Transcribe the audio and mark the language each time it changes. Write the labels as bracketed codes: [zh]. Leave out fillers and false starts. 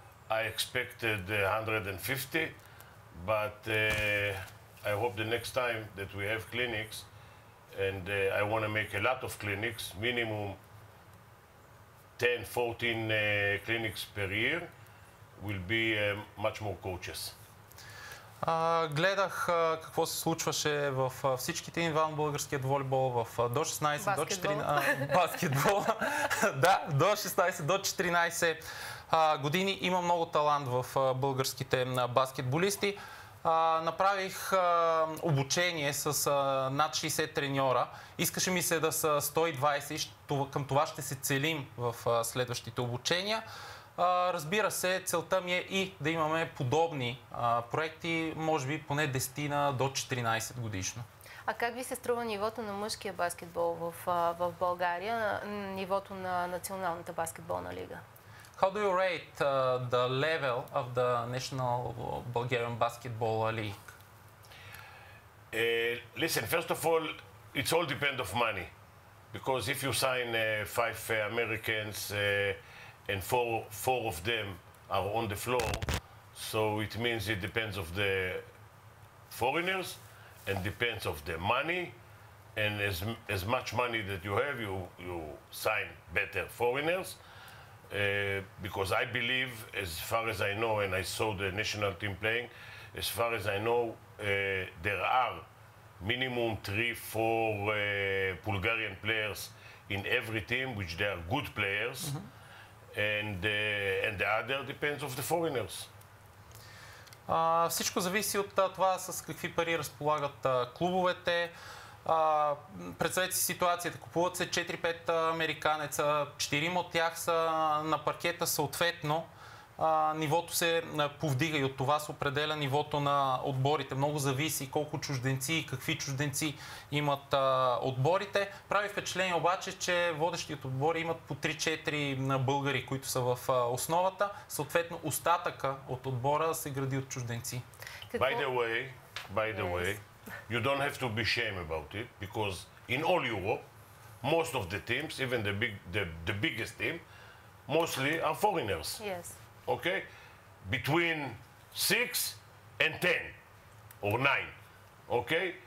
[en] I expected 150, but I hope the next time that we have clinics, and I want to make a lot of clinics, minimum 10, 14 clinics per year, will be much more coaches. [bg] Гледах какво се случваше в всичките нива на българският волейбол, в до 16 до 14 баскетбол. Да, до 16 до 14 години. Има много талант в българските баскетболисти. Направих обучение с над 60 треньора. Искаше ми се да са 120 и към това ще се целим в следващите обучения. Разбира се, целта ми е и да имаме подобни проекти, може би поне 10 до 14 годишно. А как ви се струва нивото на мъжкия баскетбол в България, нивото на Националната баскетболна лига? [en] How do you rate the level of the National Bulgarian Basketball League? Listen, first of all, it's all depend of money. Because if you sign 5 Americans and four of them are on the floor, so it means it depends of the foreigners and depends of the money. And as much money that you have, you sign better foreigners. Because I believe, as far as I know, and I saw the national team playing, as far as I know, there are minimum 3-4 Bulgarian players in every team, which they are good players, and the other depends of the foreigners. [bg] Всичко зависи от това с какви пари разполагат клубовете. Представете си ситуацията. Купуват се 4-5 американеца, 4 от тях са на паркета, съответно нивото се повдига и от това се определя нивото на отборите. Много зависи колко чужденци и какви чужденци имат отборите. Прави впечатление обаче, че водещите отбори имат по 3-4 българи, които са в основата. Съответно остатъка от отбора се гради от чужденци. [en] By the way, you don't have to be ashamed about it, because in all Europe, most of the teams, even the biggest team, mostly are foreigners. Yes. Okay? Between 6 and 10 or 9. Okay?